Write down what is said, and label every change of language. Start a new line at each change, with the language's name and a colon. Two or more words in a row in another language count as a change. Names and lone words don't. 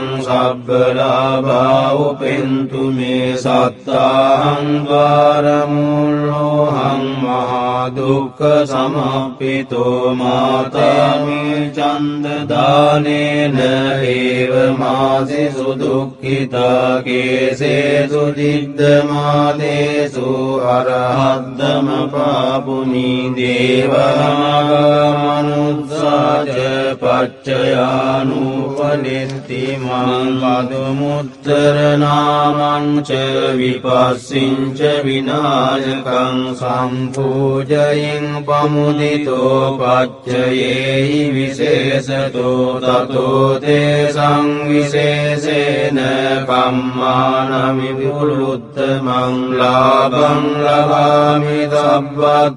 Pali: සබ්බලාභා උපෙන්තු මේ සත්තාහං ද්වාරමූලෝහං මහා දුක්ඛ සමප්පිතෝ මාතාමේ චන්ද දානේන ඒව මාසි සුදුක්ඛිතා කේසේසු දිද්දමාදේසු අරහද්දම පාපුනි දේවාමනුස්සාච පච්චයානුපනිත්ති මං පදුමුත්තර නාමං ච විපස්සිං ච විනායකං සම්පූජයින් පමුදිතෝ පච්චයේහි විශේෂතෝ තතෝ තේ සංවිශේෂේන කම්මානමි විපුලුත්තමං ලාභං ලබාමි සබ්බත්